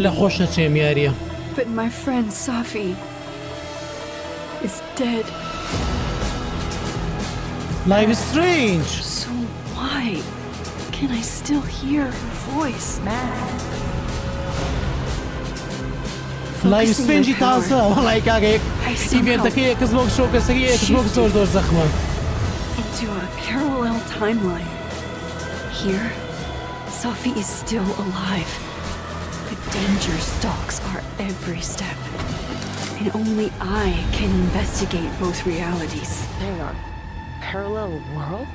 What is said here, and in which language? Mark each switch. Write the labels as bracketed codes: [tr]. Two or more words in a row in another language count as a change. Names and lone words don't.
[en] But my friend Safi is dead. Life is strange. So why can I still hear her voice? [ckb] Life is strange تازە وەڵای کاگەیەک ئیڤێنتەکە ئێکس بۆکس شۆکەسەکەی ئێکس بۆکس زۆر زەخمە. [en] Into a parallel timeline. Here, Safi is still alive. The danger stalks our every step. And only I can investigate both realities. Hang on. Parallel world?